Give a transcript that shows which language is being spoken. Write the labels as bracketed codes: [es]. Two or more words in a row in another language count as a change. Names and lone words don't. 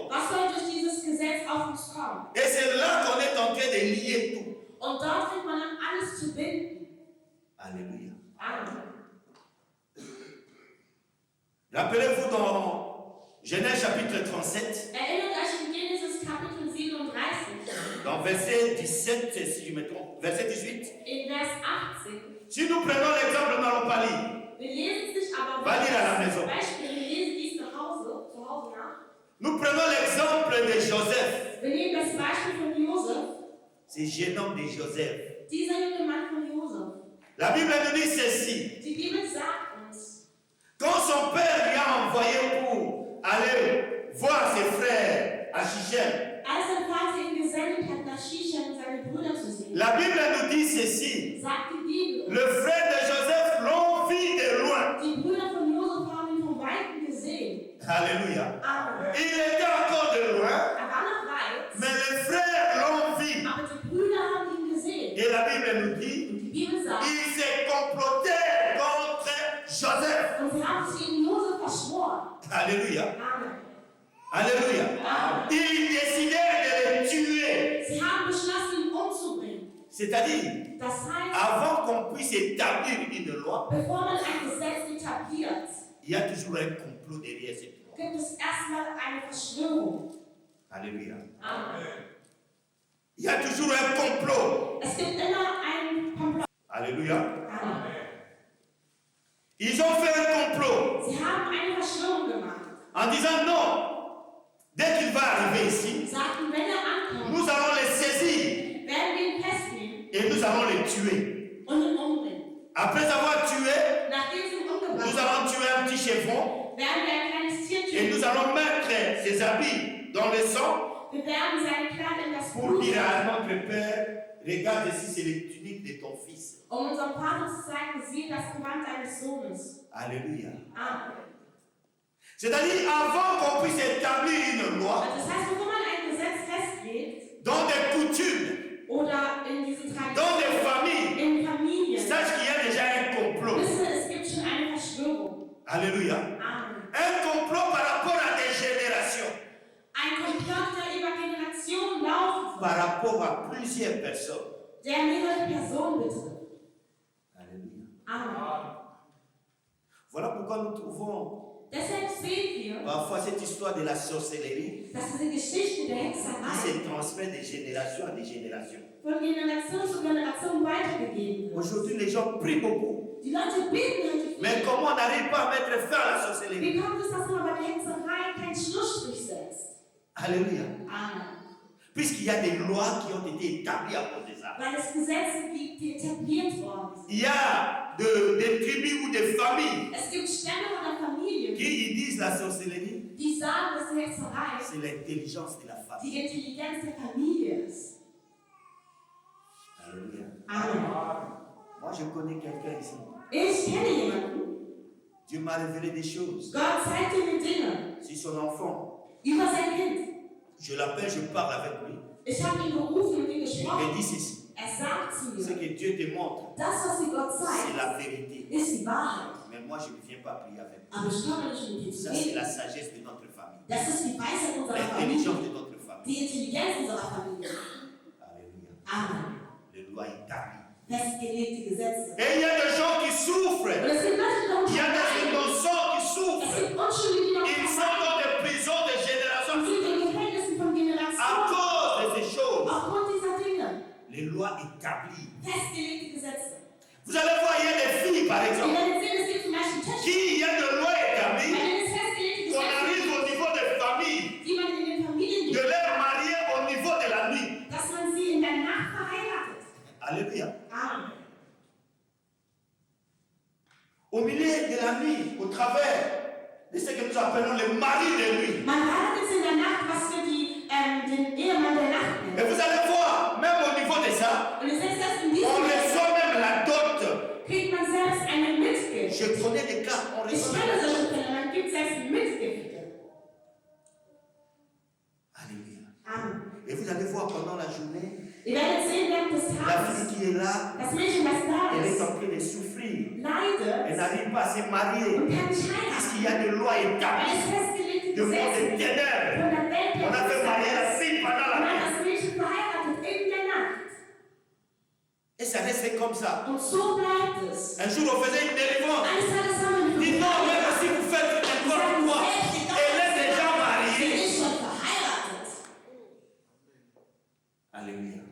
[de] Was soll durch dieses Gesetz auf uns kommen? [fr] Et c'est là qu'on est en train de lier tout. [de] Und dort fängt man an, alles zu binden. [fr] Alléluia. Amen. Rappelez-vous dans Genèse chapitre 37, [de] Erinnert euch in Genesis Kapitel 37. [fr] Dans verset 17, si je me trompe, verset 18. [de] In Vers 18. [fr] Si nous prenons l'exemple, nous n'allons pas lire. [de] Wir lesen es nicht, aber [fr] Va lire à la [de] zum [fr] maison. [de] Beispiel, wir lesen dies zu Hause nach. [fr] Nous prenons l'exemple de Joseph. [de] Wir nehmen das Beispiel von Josef. [fr] C'est jeune homme de Joseph. [de] Dieser junge Mann von Josef. [fr] La Bible nous dit ceci. [de] Die Bibel sagt uns, [fr] Quand son père lui a envoyé pour aller voir ses frères à Shichem, [de] als sein Vater ihn gesendet hat, nach Shichem seine Brüder zu sehen, [fr] la Bible nous dit ceci. [de] sagt die Bibel, [fr] Le frère de Joseph l'ont vu de loin. [de] die Brüder von Josef haben ihn von Weitem gesehen. [fr] Alléluia. [de] Aber [fr] Il était encore de loin, [de] er war noch weit, [fr] mais les frères l'ont vu. [de] aber die Brüder haben ihn gesehen. [fr] Et la Bible nous dit, [de] Und die Bibel sagt, [fr] ils se complotaient contre Joseph. [de] und sie haben sich gegen Josef verschworen. [fr] Alléluia. Amen. Alléluia. Amen. Ils décidèrent de le tuer. [de] Sie haben beschlossen, ihn umzubringen. [fr] C'est-à-dire, [de] Das heißt, [fr] avant qu'on puisse établir une loi, [de] bevor man ein Gesetz etabliert, [fr] il y a toujours un complot derrière cette loi. [de] gibt es erstmal eine Verschwörung. [fr] Alléluia. Amen. Il y a toujours un complot. [de] Es gibt immer einen Komplott. [fr] Alléluia. Amen. Ils ont fait un complot [de] Sie haben eine Verschwörung gemacht. [fr] en disant non, dès qu'il va arriver ici, [de] Sagten, wenn ankommt, [fr] nous allons les saisir [de] werden wir ihn festnehmen [fr] et nous allons les tuer. [de] und ihn umbringen. [fr] Après avoir tué, [de] Nachdem sie ihn umgebracht [fr] nous [de] haben, [fr] allons tuer un petit chevron [de] werden wir ein kleines Tier [fr] et nous [de] töten. [fr] allons mettre ses habits dans le sang [de] Wir werden seine Kleider in das [fr] pour [de] Blut [fr] dire à [de] setzen, [fr] notre Père, regarde ici, c'est les tuniques de ton fils. [de] um unserem Vater zu zeigen, siehe das Gewand deines Sohnes. [fr] Alléluia. Amen. C'est-à-dire, avant qu'on puisse établir une loi [de] Also das heißt, bevor man ein Gesetz festlegt [fr] dans des coutumes, [de] oder in diesen [fr] dans des [de] Traditionen, [fr] familles, [de] in Familien, [fr] sache qu'il y a déjà un complot. [de] wisse, es gibt schon eine Verschwörung. [fr] Alléluia. Amen. Un complot par rapport à des générations, [de] Ein Komplott, der über Generationen laufen [fr] par [de] wird, [fr] rapport à plusieurs personnes. [de] der mehrere Personen betrifft. [fr] Alléluia. Amen. Voilà pourquoi nous trouvons [de] Deshalb sehen wir, [fr] parfois cette histoire de la sorcellerie [de] dass diese Geschichte der [fr] qui [de] Hexerei [fr] se transmet de génération en génération. [de] von Generation zu Generation weitergegeben wird. [fr] Aujourd'hui, les gens prient beaucoup. [de] Die Leute beten heute viel. [fr] Mais comment on n'arrive pas à mettre fin à la sorcellerie? [de] Wie kommt es, dass man bei der Hexerei keinen Schlussstrich setzt? [fr] Alléluia. Amen. Puisqu'il y a des lois qui ont été établies à cause de ça. [de] Weil es Gesetze gibt, die etabliert worden sind. [fr] Il y a des tribus ou des familles [de] Es gibt Stämme oder Familien, [fr] qui disent la sorcellerie, [de] die sagen, dass die Hexerei [fr] c'est l'intelligence de la famille. [de] die Intelligenz der Familie ist. [fr] Alléluia. Amen. Moi, je connais quelqu'un ici. [de] Ich kenne jemanden, [fr] Dieu m'a révélé des choses [de] Gott zeigte mir Dinge [fr] sur son enfant. [de] über sein Kind. [fr] Je l'appelle, je parle avec lui. [de] Ich habe ihn gerufen und ihn [fr] Il me [de] gesprochen. [fr] dit ceci. [de] Er sagt zu [fr] Ce [de] mir, [fr] que Dieu te montre, [de] das, was dir Gott [fr] c'est [de] zeigt, [fr] la vérité. [de] ist die Wahrheit. [fr] Mais moi, je ne viens pas prier avec lui. [de] Aber ich komme nicht mit dir zu [fr] Ça, c'est [de] reden. [fr] la sagesse de notre famille. [de] Das ist die Weisheit unserer Familie, [fr] L'intelligence de notre famille. [de] die Intelligenz unserer Familie. [fr] Alléluia. Amen. Les lois établies. [de] Festgelegte Gesetze. [fr] Et il y a des gens qui souffrent. [de] Und es gibt Leute, [fr] Il y a des [de] die [fr] innocents qui [de] es [fr] souffrent. [de] gibt Unschuldige, die noch [fr] Ils sont dans des prisons de génération [de] und sind in Gefängnissen von [fr] à [de] Generationen [fr] cause de ces choses. [de] aufgrund dieser Dinge. [fr] Les lois établies. [de] Festgelegte Gesetze. [fr] Vous allez voir, il y a des filles, par [de] Wir [fr] exemple, [de] werden sehen, es gibt zum Beispiel Töchter, [fr] qui, il y a des lois établies, [de] bei denen es festgelegte [fr] qu'on [de] Gesetze [fr] arrive au niveau des familles, [de] gibt, die man in den Familien [fr] de [de] gibt, [fr] les marier au niveau de la nuit. [de] dass man sie in der Nacht verheiratet. [fr] Alléluia. Amen. Au milieu de la nuit, au travers de ce que nous appelons les maris de nuit. [de] Man heiratet in der Nacht, was wir den Ehemann der Nacht [fr] Et [de] nennen. [fr] vous allez voir, même au niveau de ça, [de] Und es ist das in [fr] on [de] diesem [fr] reçoit même la dot. [de] kriegt man selbst eine Mitgift. [fr] Je connais des cas, on [de] Ich [fr] reçoit [de] kenne [fr] même la [de] solche [fr] dot. [de] Fälle, man gibt selbst Mitgifte. [fr] Alléluia. Amen. Et vous allez voir pendant la journée, [de] Ihr werdet sehen während des [fr] la [de] Tages, [fr] fille qui est là, [de] das Mädchen, was da [fr] elle est [de] ist, [fr] en train de souffrir. Elle [de] leidet [fr] n'arrive pas à se marier. [de] und kann nicht [fr] Puisqu'il [de] heiraten, [fr] y a des lois [de] weil es [fr] établies [de] festgelegte [fr] de monde [de] Gesetze [fr] de [de] gibt. [fr] ténèbres. [de] Von der Welt [fr] On a fait marier la fille pendant la [de] man hat [fr] nuit. [de] das Mädchen verheiratet in der Nacht. [fr] Et ça reste comme ça. [de] Und so bleibt es. [fr] Un jour, on faisait une délivrance. [de] Eines Tages haben wir [fr] Dit [de] die [fr] non, même si vous faites n'importe quoi, elle est déjà [de] Sie [fr] mariée. [de] ist schon verheiratet. [fr] Alléluia.